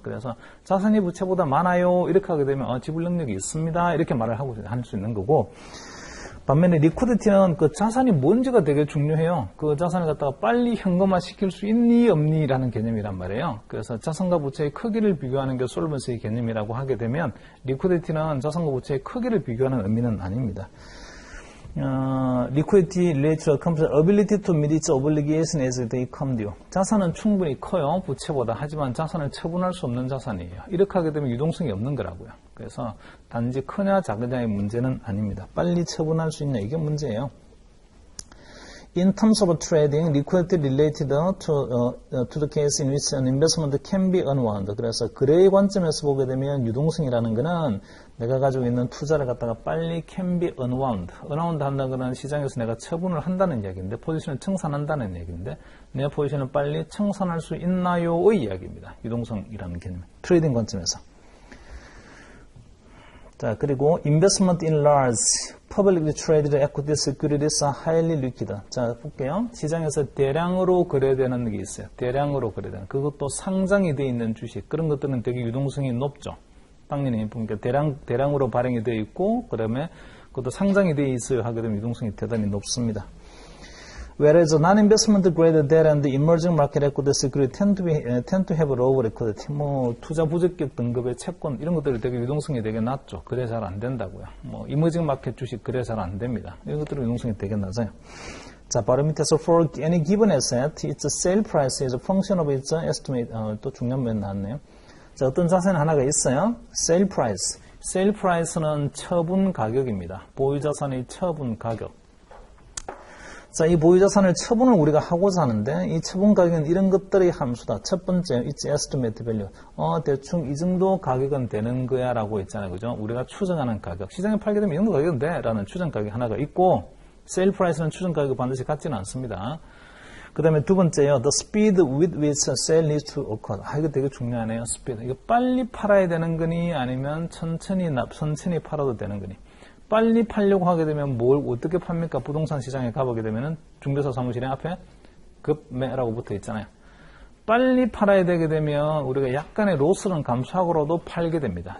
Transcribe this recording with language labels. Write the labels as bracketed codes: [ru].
[ko] 그래서 자산이 부채보다 많아요 이렇게 하게 되면 지불 능력이 있습니다 이렇게 말을 할 수 있는 거고, 반면에 리퀴디티는 그 자산이 뭔지가 되게 중요해요. 그 자산을 갖다가 빨리 현금화 시킬 수 있니 없니라는 개념이란 말이에요. 그래서 자산과 부채의 크기를 비교하는 게 솔번시의 개념이라고 하게 되면, 리퀴디티는 자산과 부채의 크기를 비교하는 의미는 아닙니다. [en] liquidity related to a company's ability to meet its obligation as they come due. [ko] 자산은 충분히 커요, 부채보다. 하지만 자산을 처분할 수 없는 자산이에요. 이렇게 하게 되면 유동성이 없는 거라고요. 그래서 단지 크냐 작으냐의 문제는 아닙니다. 빨리 처분할 수 있냐, 이게 문제예요. [en] In terms of trading, liquidity related to the case in which an investment can be unwound. [ko] 그래서 거래의 관점에서 보게 되면 유동성이라는 것은 내가 가지고 있는 투자를 갖다가 빨리 [en] can be unwound. [ko] unwound 한다는 것은 시장에서 내가 처분을 한다는 이야기인데, 포지션을 청산한다는 이야기인데, 내 포지션을 빨리 청산할 수 있나요의 이야기입니다. 유동성이라는 개념. 트레이딩 관점에서. 자, 그리고 [en] investment in large publicly traded equity securities are highly liquid. [ko] 자, 볼게요. 시장에서 대량으로 거래되는 게 있어요. 대량으로 거래되는. 그것도 상장이 되어 있는 주식. 그런 것들은 되게 유동성이 높죠. 당연히 보니까 대량으로 발행이 되어 있고, 그다음에 그것도 상장이 되어 있어요. 하게 되면 유동성이 대단히 높습니다. [en] Whereas non-investment grade debt and the emerging market equity security tend to have lower liquidity. [ko] 뭐 투자 부적격 등급의 채권 이런 것들이 되게 유동성이 되게 낮죠. 거래 잘 안 된다고요. 뭐 이머징 마켓 주식 거래 잘 안 됩니다. 이런 것들은 유동성이 되게 낮아요. 자, 바로 밑에서 [en] for any given asset, its sale price is a function of its estimate. [ko] 또 중요한 면 나왔네요. 자, 어떤 자산 하나가 있어요. sale price. sale price는 처분 가격입니다. 보유 자산의 처분 가격. 자, 이 보유자산을 처분을 우리가 하고자 하는데, 이 처분 가격은 이런 것들의 함수다. [en] 첫 번째, it's estimate value. [ko] 대충 이 정도 가격은 되는 거야 라고 있잖아요. 그죠? 우리가 추정하는 가격. 시장에 팔게 되면 이 정도 가격은 돼. 라는 추정 가격이 하나가 있고, sale price는 추정 가격이 반드시 같지는 않습니다. 그 다음에 두 번째요. [en] the speed with which sale needs to occur. [ko] 이거 되게 중요하네요. speed. 이거 빨리 팔아야 되는 거니, 아니면 천천히 팔아도 되는 거니. 빨리 팔려고 하게 되면 뭘 어떻게 팝니까? 부동산 시장에 가보게 되면은 중개사 사무실에 앞에 급매라고 붙어 있잖아요. 빨리 팔아야 되게 되면 우리가 약간의 로스는 감수하고라도 팔게 됩니다.